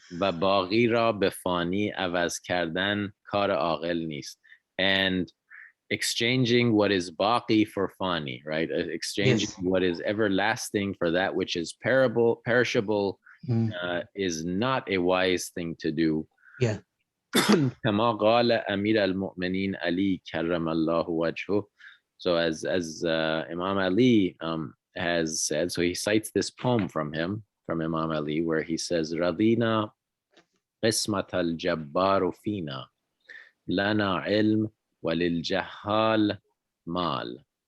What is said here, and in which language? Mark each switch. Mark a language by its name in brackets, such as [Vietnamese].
[Persian] و باقی را به فانی عوض کردن کار عاقل نیست. [English] And exchanging what is baqi for fani, right? Exchanging what is everlasting for that which is perishable is not a wise thing to do. Yeah. [Arabic] كما قال أمير المؤمنين علي كرم الله وجهه. [English] So as Imam Ali has said, so he cites this poem from Imam Ali, where he says, [Arabic] رضينا قسمة الجبار فينا لنا علم وللجهال مال.